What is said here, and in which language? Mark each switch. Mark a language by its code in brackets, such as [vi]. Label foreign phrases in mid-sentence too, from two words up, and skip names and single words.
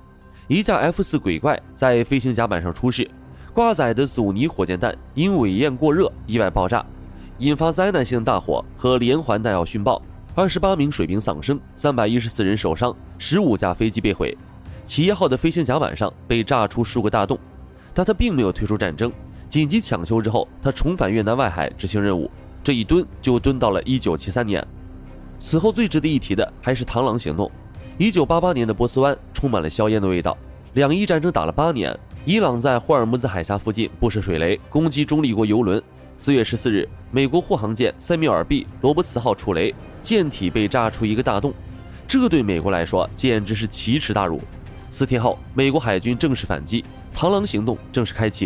[zh] 一架 F4鬼怪在飛行甲板上出事，掛載的阻尼火箭彈因尾焰過熱意外爆炸，引發災難性大火和連環彈藥殉爆，28名水兵喪生，314人受傷，15架飛機被毀。企業號的飛行甲板上被炸出数個大洞，但他並沒有退出戰爭。緊急搶修之後，他重返越南外海執行任務，這一蹲就蹲到了1973年。此後最值得一提的還是螳螂行動。1988年的波斯灣充滿了硝烟的味道。两伊戰爭打了8年，伊朗在霍爾木茲海峽附近布設水雷，攻擊中立國油輪。4月14日，美國護航艦塞缪爾 ·B· 羅伯茨號觸雷，艦體被炸出一個大洞，這對美國來說簡直是奇恥大辱。4天後，美國海軍正式反擊，螳螂行動正式開啟。